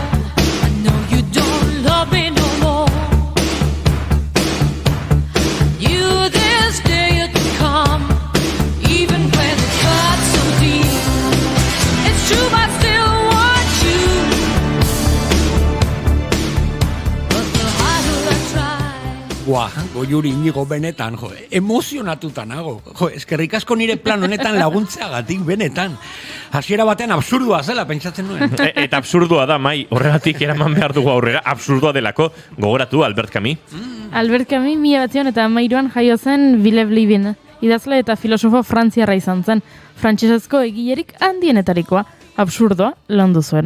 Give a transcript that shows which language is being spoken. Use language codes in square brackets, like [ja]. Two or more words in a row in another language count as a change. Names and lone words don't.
[en] I know you don't love me no more. You this day to come, even when it hurts so deep. It's true, I still want you. But the harder I try. [eu] Buah, Goiuri inigo benetan, emozionatuta nago. Eskerrik asko nire plan honetan laguntzeagatik benetan. Hasiera batean absurdua zela, pentsatzen nuen. Eta absurdua da, Mai, horregatik eraman behar dugu aurrera, absurdua delako, gogoratu Albert Camus. Albert Camus 1913an jaio zen Villers-Lévin, idazle eta filosofo frantziarra izan zen, frantsesezko egilerik handienetarikoa, absurdoa landu zuena.